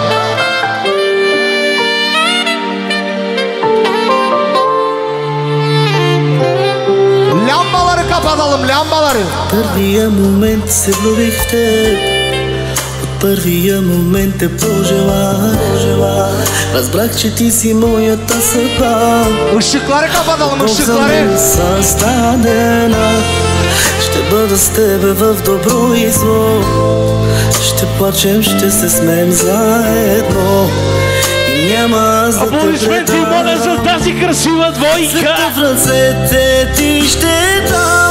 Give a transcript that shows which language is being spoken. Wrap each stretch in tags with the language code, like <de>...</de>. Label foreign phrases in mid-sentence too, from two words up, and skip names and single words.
<tr>Ламбалары kapatalım, ламбалары.</tr> <bg>Първия момент се влюбих в теб. Първия момент те пожелах. Разбрах, че ти си моята съдба.</bg> <tr>Işıkları kapatalım, ışıkları.</tr> <bg>Създадена. Ще бъда с тебе в добро и зло. Ще плачем, ще се смеем заедно. И няма аз да те аплодисменти, моля, за тази красива двойка. Света в ръцете ти ще дам.</bg>